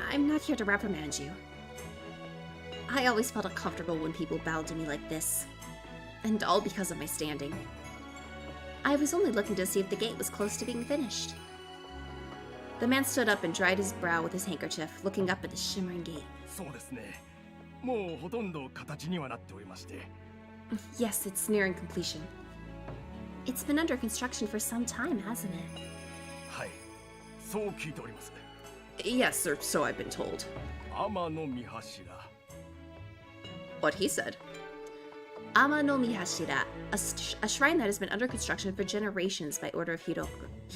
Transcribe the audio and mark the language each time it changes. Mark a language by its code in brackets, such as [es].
[en] I'm not here to reprimand you. I always felt uncomfortable when people bowed to me like this. And all because of my standing. I was only looking to see if the gate was close to being finished. The man stood up and dried his brow with his handkerchief, looking up at the shimmering gate. [ja] そうですね。もうほとんど形にはなっておりまして。 [en] Yes, it's nearing completion. It's been under construction for some time, hasn't it? [ja] はい。そう聞いております。 [en] Yes, sir, so I've been told. [ja] 天の御柱。 [en] What he said. Ama no Mihashira, a shrine that has been under construction for generations by order of Hiroko.